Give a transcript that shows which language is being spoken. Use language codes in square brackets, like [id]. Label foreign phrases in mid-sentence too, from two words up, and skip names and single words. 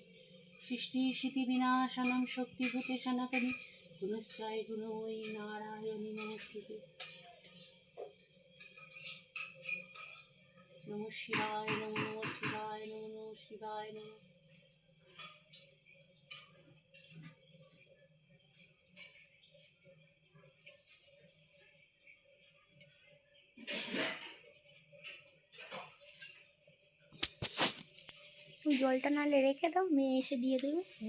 [sa] सृष्टिस्थितिविनाशनं शक्तिभूते सनातनी गुणस्याय गुणमयी नारायणी नमस्ते। नमः शिवाय नमः, नमः शिवाय नमः, नमः शिवाय नमः। [bn] জলটা নালে রেখে দাও, মেয়ে এসে দিয়ে দেবে।